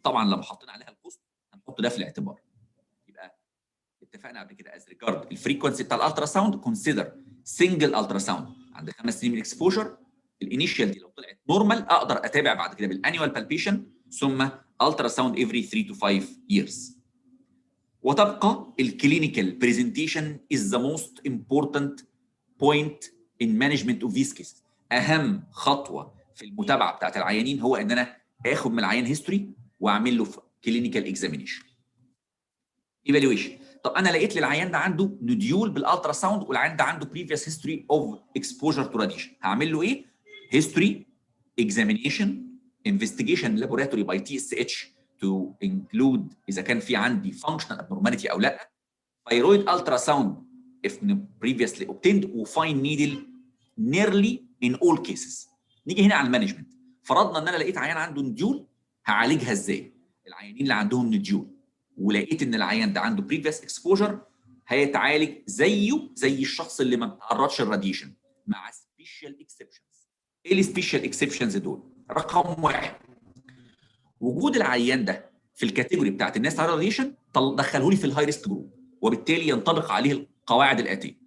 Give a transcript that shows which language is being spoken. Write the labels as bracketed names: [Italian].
[Arabic] طبعا لما حطينا عليها الكوست هنحط ده في الاعتبار. يبقى اتفقنا قبل كده از ريجارد الفريكونسي بتاع الالترا ساوند، كونسيدر سنجل الترا ساوند عند 5 سنين من الاكسبوجر. الانيشال دي لو طلعت نورمال اقدر اتابع بعد كده بالانيوال بالبيشن، ثم الترا ساوند [English] every 3 to 5 years. وتبقى الكلينيكال presentation is the most important point in management of these cases. [Arabic] اهم خطوه في المتابعه بتاعت العيانين هو ان انا اخد من العيان هيستوري واعمل له كلينيكال اكزامينيشن ايفالويشن. طب انا لقيت للعيان ده عنده نوديول بالالترا ساوند والعيان ده عنده previous history of exposure to radiation، هعمل له ايه؟ [English] history examination investigation laboratory by TSH to include اذا كان في عندي functional abnormality او لا، thyroid ultrasound if previously obtained، وفاين needle nearly in all cases. [Arabic] نيجي هنا على المانجمنت. فرضنا ان انا لقيت عيان عنده نوديول، هعالجها ازاي؟ العيانين اللي عندهم نوديول ولقيت ان العيان ده عنده [English] previous exposure [Arabic] هيتعالج زيه زي الشخص اللي ما بيتعرضش للراديشن مع سبيشال اكسبشنز. ايه السبيشال اكسبشنز دول؟ رقم واحد، وجود العيان ده في الكاتيجوري بتاعت الناس على الراديشن دخله لي في الهاي ريسك جروب، وبالتالي ينطبق عليه القواعد الاتيه.